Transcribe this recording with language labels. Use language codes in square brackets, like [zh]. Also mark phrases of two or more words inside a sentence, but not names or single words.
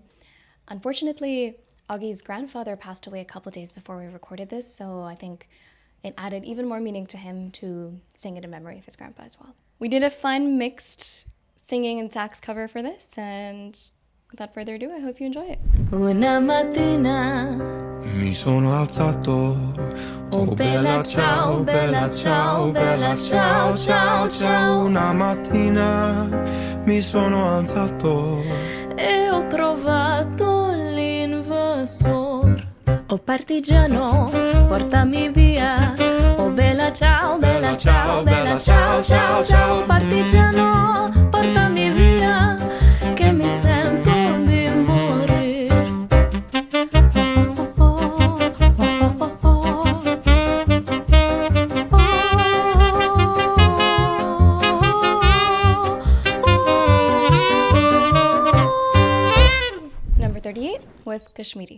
[en] Unfortunately, Augie's grandfather passed away a couple days before we recorded this, so I think it added even more meaning to him to sing it in memory of his grandpa as well. We did a fun mixed singing and sax cover for this, and without further ado, I hope you enjoy it. [it] Una mattina mi sono alzato. Oh bella ciao, bella ciao, bella ciao, ciao, ciao. Una mattina mi sono alzato e ho trovato l'invasor. Oh partigiano, portami via. Oh bella ciao, bella ciao, bella ciao, ciao, ciao. Partigiano, portami via, che mi sento di morir. [en] Number 38 was Kashmiri.